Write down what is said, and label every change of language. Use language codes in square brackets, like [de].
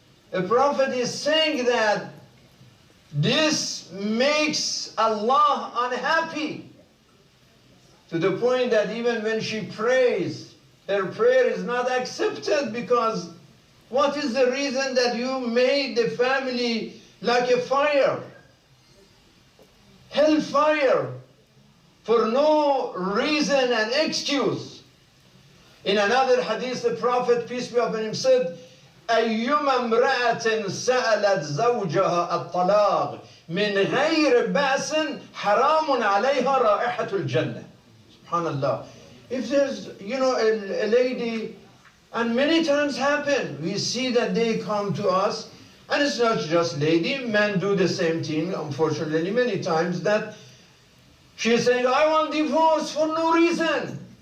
[en] The Prophet is saying that this makes Allah unhappy, to the point that even when she prays, her prayer is not accepted, because what is the reason that you made the family like a fire, hellfire, for no reason and excuse? In another hadith, the Prophet, peace be upon him, said, [ar] أيما امرأة سألت زوجها الطلاق من غير بأس حرام عليها رائحة الجنة. Subhanallah. [en] If there's, a lady, and many times happen, we see that they come to us, and it's not just lady, men do the same thing, unfortunately, many times, that she's saying, I want divorce for no reason.